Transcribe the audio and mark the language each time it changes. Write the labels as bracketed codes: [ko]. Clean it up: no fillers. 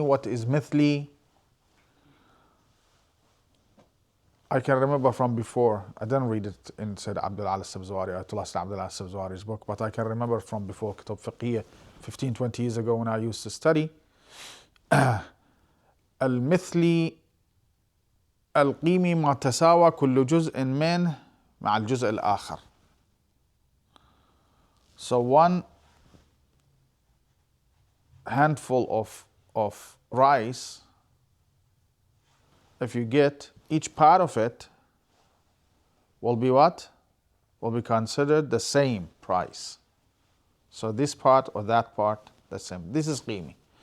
[en] What is mithli? I can remember from before, I didn't read it in Sayyid Abdul al-Sabzwari, Ayatollah Sayyid Abdul al-Sabzwari's book, but I can remember from before, Kitab Fiqhiyya, 15, 20 years ago when I used to study. [ar] المثلي القيمي ما تساوى كل جزء منه مع الجزء الآخر. [en] So one handful of rice, if you get, each part of it will be what? Will be considered the same price. So this part or that part, the same. This is qimi.